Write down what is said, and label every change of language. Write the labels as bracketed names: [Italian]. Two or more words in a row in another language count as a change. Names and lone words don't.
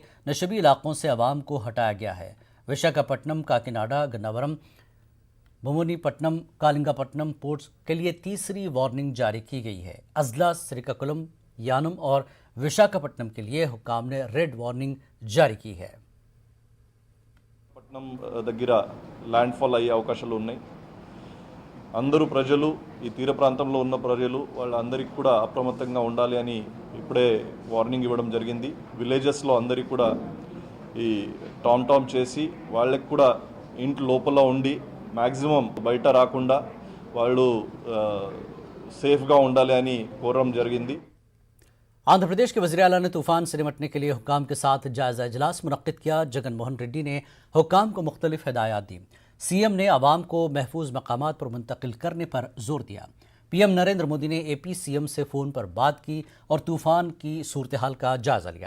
[Urdu] نشیبی علاقوں سے عوام کو ہٹایا گیا ہے۔ وشاکھاپٹنم، کاکناڈا، گناورم، بھومنی پٹنم، کالنگا پٹنم پورٹس کے لیے تیسری وارننگ جاری کی گئی ہے۔ اضلاع سریکاکلم، یانم اور وشاکھاپٹنم کے لیے حکام نے [English] red warning [Urdu] جاری کی ہے۔ [Telugu] పట్నం దగ్గర [English] land fall [Telugu] అయ్యే అవకాశాలు ఉన్నాయి. అందరూ ప్రజలు, ఈ తీర ప్రాంతంలో ఉన్న ప్రజలు వాళ్ళందరికీ కూడా అప్రమత్తంగా ఉండాలి అని ఇప్పుడే వార్నింగ్ ఇవ్వడం జరిగింది. విలేజెస్లో అందరికీ కూడా ఈ టామ్ చేసి వాళ్ళకి కూడా ఇంటి లోపల ఉండి మ్యాక్సిమం బయట రాకుండా వాళ్ళు సేఫ్గా ఉండాలి అని కోరడం జరిగింది. [Urdu] آندھرا پردیش کے وزیر اعلیٰ نے طوفان سے نمٹنے کے لیے حکام کے ساتھ جائزہ اجلاس منعقد کیا۔ جگن موہن ریڈی نے حکام کو مختلف ہدایات دی۔ CM نے عوام کو محفوظ مقامات پر منتقل کرنے پر زور دیا۔ PM نریندر مودی نے AP CM سے فون پر بات کی اور طوفان کی صورتحال کا جائزہ لیا۔